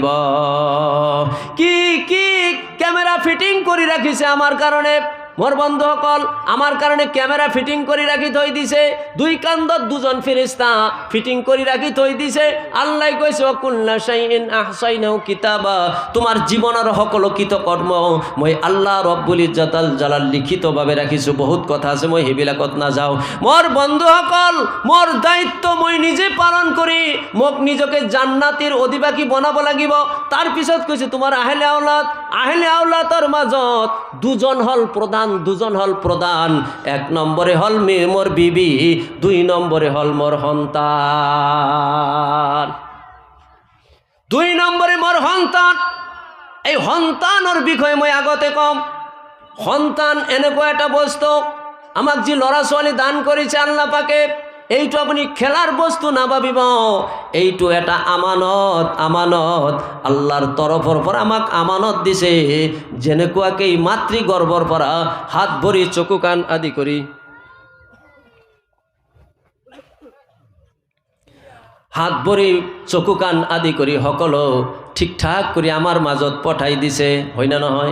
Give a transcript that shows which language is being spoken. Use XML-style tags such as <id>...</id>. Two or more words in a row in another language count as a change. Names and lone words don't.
<as>কি কি ক্যামেরা ফিটিং করে রাখিছে আমার কারণে, মোর বন্ধুসকল, আমার কারণে ক্যামেরা ফিটিং করে রাখি থই দিছে, দুই কান্দত দুজন ফেরেশতা ফিটিং করে রাখি থই দিছে। আল্লাহ কইছে</as> <ar>كل شيء أحصيناه كتابا,</ar> <as>তোমার জীবনের সকলো কৃতকর্ম মই আল্লাহ</as> <ar>رب العزة الجلال</ar> <as>লিখিতভাবে রাখিছো। বহুত কথা আছে, মই সেইবিলাকত নাযাওঁ। মোর বন্ধুসকল, মোর দায়িত্ব মই নিজে পালন করি মোক নিজকে জান্নাতের অধিবাসী বনাব লাগিব। তার পিছত কইছে তোমার আহলে আওলাদর মাজত দুজন হল প্রধান, এক নম্বরে হল মোর বিবি, দুই নম্বরে হল মোর সন্তান, দুই নম্বরে মোর সন্তান। এই সন্তানের বিষয়ে মই আগতে কম। সন্তান এনেকুৱা এটা বস্তু, আমাক যি ল'ৰা ছোৱালী দান কৰিছে আল্লাহ পাকে, এইটো আপুনি খেলার বস্তু না ভাবিব। এইটো এটা আমানত আল্লাহর তরফৰ পৰা আমাক আমানত দিছে। যেনেকুৱাকৈ মাতৃগৰ্ভৰ পৰা হাত ভৰি চকু কাণ আদি কৰি সকলো ঠিকঠাক কৰি আমাৰ মাজত পঠাই দিছে, হয় না নহয়?</as>